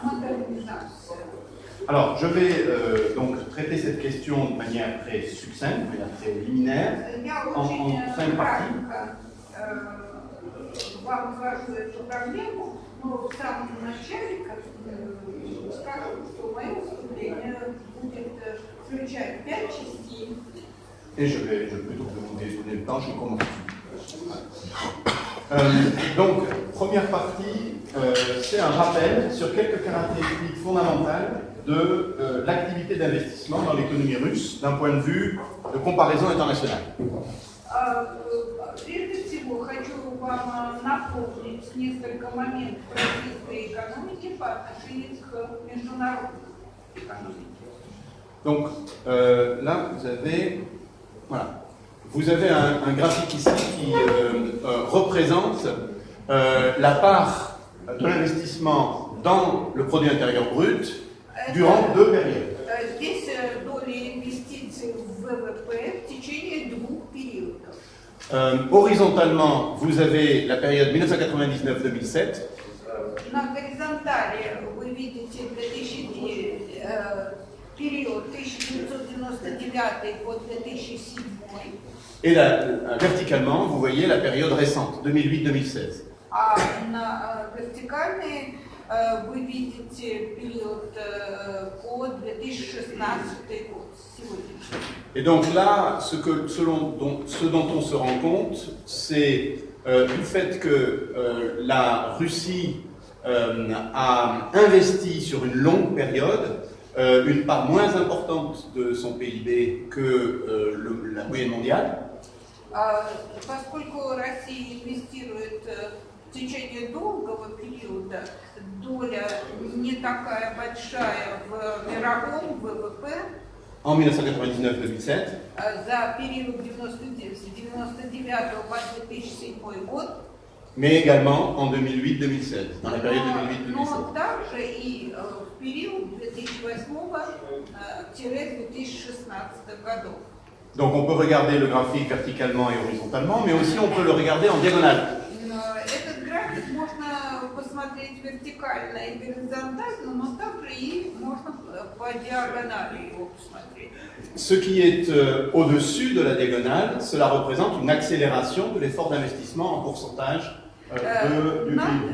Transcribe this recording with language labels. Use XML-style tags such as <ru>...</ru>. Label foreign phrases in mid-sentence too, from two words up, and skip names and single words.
<ru>на модернизацию.</ru> <fr>Alors, je vais donc traiter cette question de manière très succincte, de manière très liminaire,</fr> <ru>Я</ru> <fr>en</fr> <ru>очень</ru> <fr>5 parties.</fr> <ru>кратко вам скажу эту проблему, но в самом начале скажу, что мое выступление будет включать 5 частей.</ru> <fr>Et je vais plutôt que vous donner le temps, je commence. Donc, première partie, c'est un rappel sur quelques caractéristiques fondamentales de l'activité d'investissement dans l'économie russe d'un point de vue de comparaison internationale.</fr> <ru>Прежде всего, хочу вам напомнить несколько моментов российской экономики по отношению к международной экономике.</ru> <fr>Donc, là, vous avez un graphique ici qui représente la part de l'investissement dans le produit intérieur brut durant 2 périodes.</fr> <ru>Здесь доля инвестиций в ВВП в течение 2 периодов.</ru> <fr>Horizontalement, vous avez la période 1999-2007.</fr> <ru>На горизонтали вы видите 2009-2007 период 1999 по 2007.</ru> <fr>Et verticalement, vous voyez la période récente, 2008-2016.</fr> <ru>А на вертикальной вы видите период по 2016 год, сегодняшний.</ru> <fr>Et donc là, ce dont on se rend compte, c'est du fait que la Russie a investi sur une longue période une part moins importante de son PIB que la moyenne mondiale.</fr> <ru>Поскольку Россия инвестирует в течение долгого периода, доля не такая большая в мировом ВВП.</ru> <fr>En 1999-2007.</fr> <ru>За период 1999 по 2007 год.</ru> <fr>Mais également en 2008-2016, dans la période 2008-2016.</fr> <ru>Но также и в период 2008-2016 годов.</ru> <fr>Donc on peut regarder le graphique verticalement et horizontalement, mais aussi on peut le regarder en diagonale.</fr> <ru>Этот график можно посмотреть вертикально и горизонтально, но также и можно по диагонали его посмотреть.</ru> <fr>Ce qui est au-dessus de la diagonale, cela représente une accélération de l'effort d'investissement en pourcentage du PIB.</fr>